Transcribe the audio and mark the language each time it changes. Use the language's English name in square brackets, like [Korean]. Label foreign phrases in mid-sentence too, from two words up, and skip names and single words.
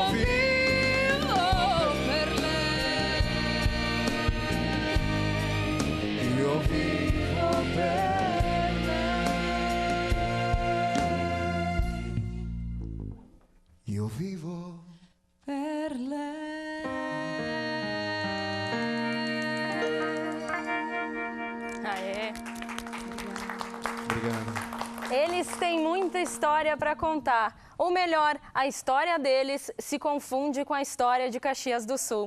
[Italian] vivo per lei. Io vivo per lei. Io vivo Per lei. Aê. [Portuguese] Obrigado. Eles têm muita história para contar. Ou melhor, a história deles se confunde com a história de Caxias do Sul.